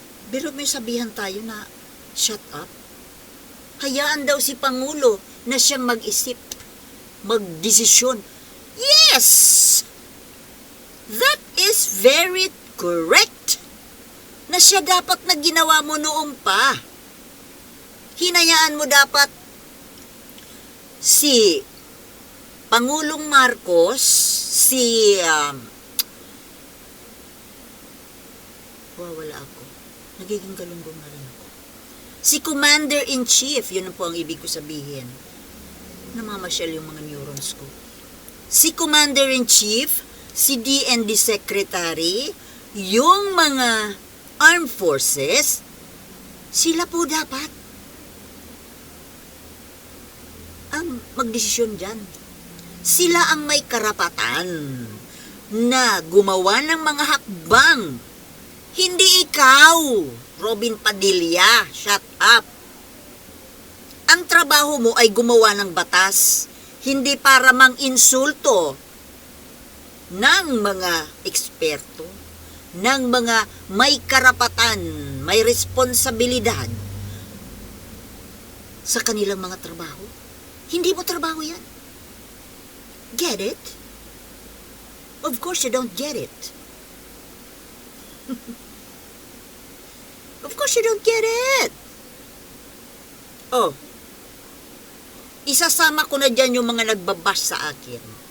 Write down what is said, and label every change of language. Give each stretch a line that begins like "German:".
Filipino: Pero may sabihan tayo na,
English: shut up.
Filipino: Hayaan daw si Pangulo na siyang mag-isip, magdesisyon. Yes!
English: That is very correct.
Filipino: Na siya dapat na ginawa mo noong pa. Hinayaan mo dapat si Pangulong Marcos, si wala ako. Nagiging galunggong na rin ako. Si Commander-in-Chief, yun po ang ibig ko sabihin. namamasyal yung mga neurons ko. Si Commander-in-Chief, si DND Secretary, yung mga armed forces, sila po dapat ang magdesisyon dyan. Sila ang may karapatan na gumawa ng mga hakbang. Hindi ikaw, Robin Padilla,
English: shut up.
Filipino: Ang trabaho mo ay gumawa ng batas, hindi para mang-insulto ng mga eksperto, ng mga may karapatan, may responsibilidad sa kanilang mga trabaho. Hindi mo trabaho yan.
English: Get it? Of course you don't get it. Of course you don't get it.
Filipino: Oh, isasama ko na dyan yung mga nagbabash sa akin.